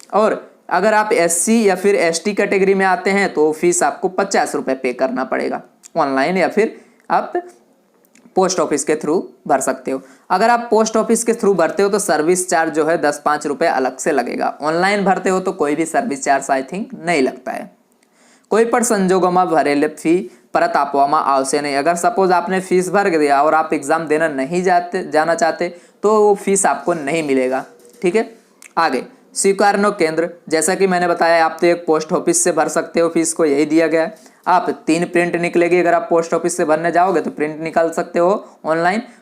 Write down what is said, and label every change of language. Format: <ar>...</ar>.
<hi>और अगर आप एससी या फिर एसटी कैटेगरी में आते हैं तो फीस आपको 50 रुपये पे करना पड़ेगा ऑनलाइन, या फिर आप पोस्ट ऑफिस के थ्रू भर सकते हो। अगर आप पोस्ट ऑफिस के थ्रू भरते हो तो सर्विस चार्ज जो है 10-5 रुपये अलग से लगेगा। ऑनलाइन भरते हो तो कोई भी सर्विस चार्ज आई थिंक नहीं लगता है।</hi> <gu>कोई પણ સંજોગોમાં ભરેલી ફી પરત આપવામાં આવશે નહીં।</gu> <hi>अगर सपोज आपने फीस भर दिया और आप एग्ज़ाम देना नहीं जाना चाहते तो वो फीस आपको नहीं मिलेगा, ठीक है। आगे स्वीकारनो केंद्र, जैसा कि मैंने बताया आप तो एक पोस्ट ऑफिस से भर सकते हो, फीस को यही दिया गया है। आप 3 प्रिंट निकलेगी, अगर आप पोस्ट ऑफिस से भरने जाओगे तो प्रिंट निकाल सकते हो ऑनलाइन।</hi>